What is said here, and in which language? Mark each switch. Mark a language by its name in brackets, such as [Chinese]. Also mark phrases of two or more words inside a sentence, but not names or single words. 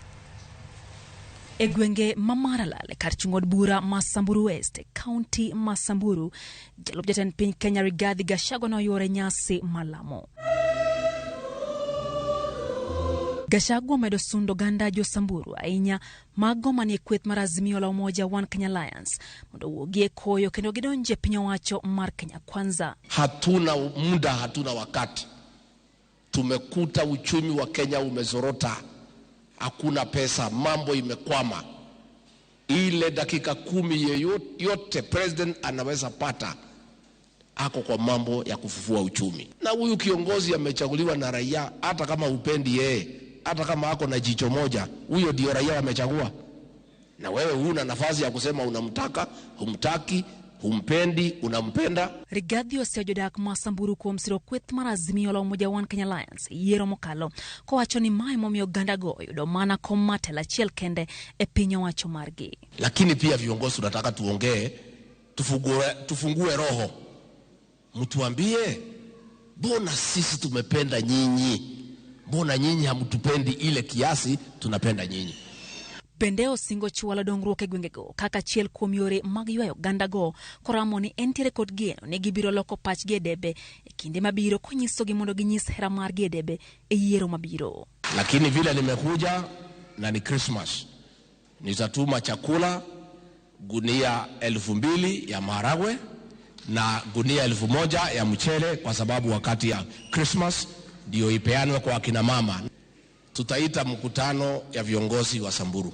[Luo (Kenya and Tanzania)] E gwenge ma Maralal kar chung od bura ma Samburu West kaunti ma Samburu, jalup jatend piny Kenya Rigathi Gachagua noyore nyasi malamo. Gachagua medo sundo ganda jo Samburu ahinya mago manie kweth mar Azimio la Umoja One Kenya Alliance mondo wuogie koyo kendo gidonje piny owacho mar Kenya Kwanza. [Swahili] Hatuna muda, hatuna wakati. Tumekuta uchumi wa Kenya umezorota. Hakuna pesa, mambo imekwama. Ile dakika 10 yote president anaweza pata ako kwa mambo ya kufufua uchumi. Na huyu kiongozi amechaguliwa na raia, hata kama upendi yeye, hata kama ako na jicho moja, huyo ndio raia amechagua. Na wewe huna nafasi ya kusema unamtaka, humtaki, humpendi, unampenda. [Luo (Kenya and Tanzania)] Rigathi osejodak ma Samburu kuom siro kweth mar Azimio la Umoja One Kenya Alliance yiero mokalo kowacho ni mae momiyo ganda go yudo mana kom matela achiel kende e piny owacho margi. [Swahili] Lakini pia viongozi tunataka tuongee, tufungue roho. Mtuambie, mbona sisi tumependa nyinyi? Mbona nyinyi hamtupendi ile kiasi tunapenda nyinyi? [Luo (Kenya and Tanzania)] Bende osingo chwalo dongruok e gwengego kaka chiel kuom yore mag ywayo ganda go koramo ni entiere kod geno ne gibiro loko pachgi e debe e kinde mabiro konyisogi mondo ginyis hera margi e debe e yiero mabiro. [Swahili] Lakini vile nimekuja na ni Christmas, nitatuma chakula gunia 2,000 ya maharagwe na gunia 1,000 ya mchele, kwa sababu wakati ya Christmas ndio ipeanwe kwa akina mama. Tutaita mkutano ya viongozi wa Samburu.